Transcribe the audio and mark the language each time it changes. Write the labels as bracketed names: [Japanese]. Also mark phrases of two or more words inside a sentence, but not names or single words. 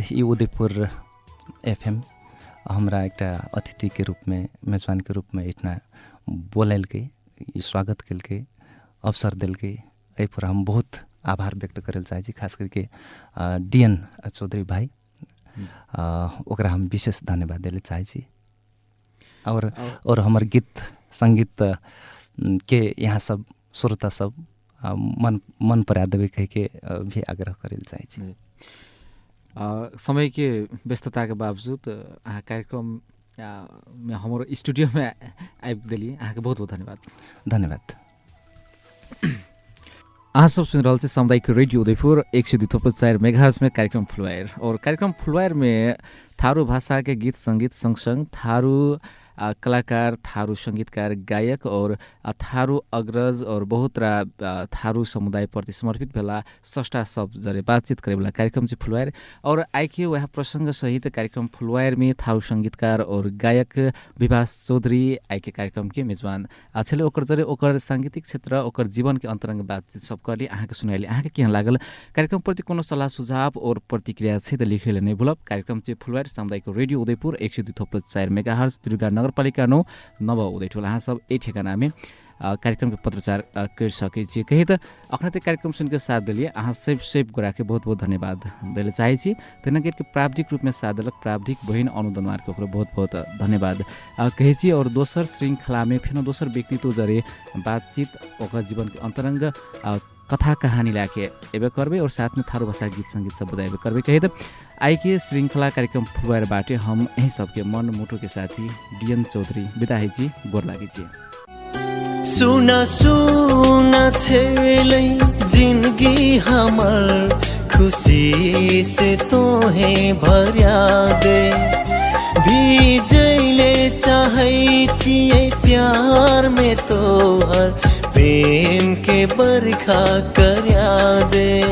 [Dangaura Tharu] ई उदयपुर एफएम हमरा एकटा अतिथि के रूप में, मेजबान के रूप में इतना बोलैलकै, स्वागत केलकै, अवसर देलकै, एहि पर हम बहुत आभार व्यक्त करल चाहै छी। खास करके डीएन चौधरी भाई ओकरा हम विशेष धन्यवाद देले चाहै छी। और हमर गीत संगीत के यहाँ सब श्रोता सब मन परा देवे कह के भी आग्रह करल चाहै छी। समय के व्यस्तता के बावजूद अहाँ कार्यक्रम में हमारो स्टूडियो में आबि देलिए, अहाँ के बहुत बहुत धन्यवाद। धन्यवाद। अहाँ सब सुन रहल छी सामुदायिक रेडियो उदयपुर 102.4 मेगाहर्ट्ज में कार्यक्रम फुलवायर। और कार्यक्रम फुलवायर में थारू भाषा के गीत संगीत संग थारू कलाकार, थारू संगीतकार, गायक और थारू अग्रज और बहुत थारू समुदाय प्रति समर्पित भेला सष्टा सब जरे बातचीत करे वाला कार्यक्रम चाहिँ फुलवायर। और आइके वह प्रसंग सहित कार्यक्रम फुलवायर में थारू संगीतकार और गायक विभास चौधरी आइके कार्यक्रम के मेजबान छले। ओकर जरे ओकर सांगीतिक क्षेत्र, ओकर जीवन के अंतरंग बातचीत सब करली, अहाँ के सुनाइली। अहाँ के केहन लागल? कार्यक्रम प्रति कोनो सलाह सुझाव और प्रतिक्रिया छै त लिखेले नै भुलब। कार्यक्रम चाहिँ फुलवायर सामुदायिक रेडियो उदयपुर 102.4 मेगाहर्ट्ज त्रियुगा नगरपालिका 9 नव उदयटोल। अहाँ सब ए ठेगाना में कार्यक्रम के पत्रचार कर सकै छी। कही त अखने ते कार्यक्रम सुन के साथ दिलिए, अहाँ सेव गोरा के बहुत बहुत धन्यवाद देले चाहै छी। तेना के प्राविधिक रूप में साथ देलक प्राविधिक बहिन अनुदनवार के बहुत बहुत धन्यवाद कहे छी। और दोसर श्रृंखला में फिर दोसर व्यक्तित्व जरे बातचीत ओकर जीवन के अंतरंग कथा कहानी लाके एबे करबे और साथ में थारू भाषा गीत संगीत सब बजाएबे करबे। कहे त आई के श्रृंखला कार्यक्रम फुलवायर बाटे हम यही सबके मन मुटु के साथी डीएन चौधरी बिदा है जी, गोर लागी जी। सुना सुना छेलै जिंदगी हमर खुशी से तोहे भरिया दे, भीजैले चाहै छियै प्यार में तोहर प्रेम के बरखा करिया दे।